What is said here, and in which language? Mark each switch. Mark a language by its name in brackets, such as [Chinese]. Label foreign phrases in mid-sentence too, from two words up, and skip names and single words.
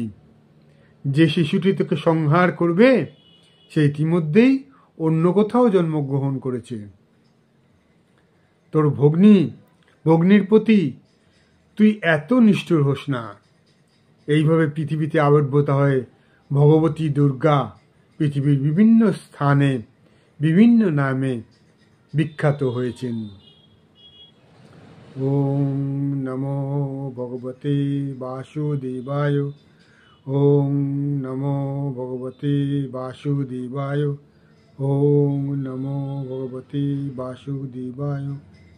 [Bangla] যে শিশুটি তোকে সংহার করবে সে ইতিমধ্যেই অন্য কোথাও জন্মগ্রহণ করেছে। তোর ভগ্নির প্রতি তুই এত নিষ্ঠুর হোস না। এইভাবে পৃথিবীতে আবির্ভূত হয়ে ভগবতী দুর্গা পৃথিবীর বিভিন্ন স্থানে বিভিন্ন নামে বিখ্যাত হয়েছেন। [Sanskrit] ওম নমো ভগবতে বাসুদেবায়। ওম নমো ভগবতে বাসুদেবায়। ওম নমো ভগবতে বাসুদেবায়।